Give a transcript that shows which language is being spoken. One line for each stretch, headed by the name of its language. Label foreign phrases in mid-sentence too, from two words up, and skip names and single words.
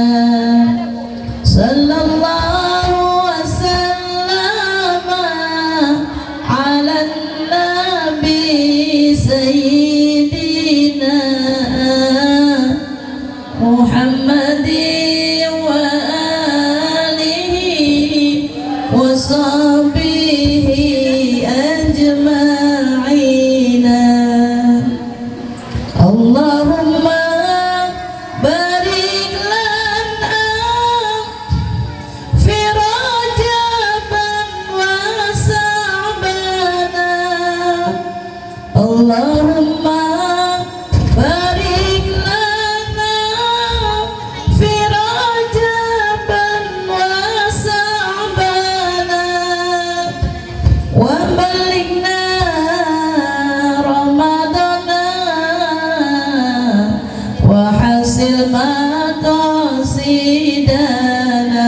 Arabic: صلى الله وسلم على النبي سيدنا محمد وعلى آله وصحبه أجمعين. اللهم بارك لنا في رجب وشعبان. اللهم بارك لنا في رجب وشعبان وبلغنا رمضان وحصل مقاصدنا.